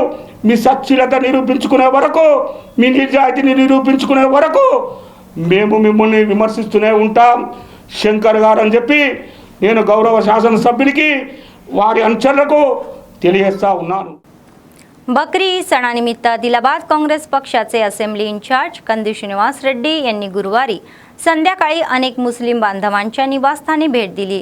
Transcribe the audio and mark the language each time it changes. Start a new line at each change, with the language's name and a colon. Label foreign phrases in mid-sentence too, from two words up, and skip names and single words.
Telugu: మీ సచ్చిలత నిరూపించుకునే వరకు, మీ నిజాయితీని నిరూపించుకునే వరకు మేము మిమ్మల్ని విమర్శిస్తూనే ఉంటాం శంకర్ గారు అని చెప్పి నేను గౌరవ శాసనసభ్యునికి వారి అనుచరులకు తెలియజేస్తా ఉన్నాను.
Marathi: बकरी सणानिमित्त आदिलाबाद काँग्रेस पक्षाचे
English: assembly incharge
Marathi: कंदी श्रीनिवास रेड्डी यांनी गुरुवारी संध्याकाळी अनेक मुस्लिम बांधवांच्या निवासस्थानी भेट दिली।